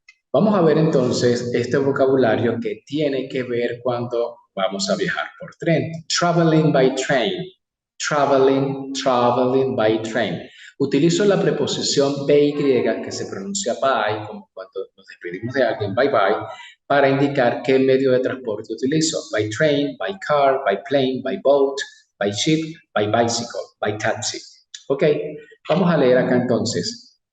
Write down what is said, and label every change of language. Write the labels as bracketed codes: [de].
[es] Vamos a ver entonces este vocabulario que tiene que ver cuando vamos a viajar por tren. [en] Traveling by train. Traveling by train. [es] Utilizo la preposición by que se pronuncia by, como cuando nos despedimos de alguien, bye bye, para indicar qué medio de transporte utilizo. [en] By train, by car, by plane, by boat, by ship, by bicycle, by taxi. [es] Ok, vamos a leer acá entonces.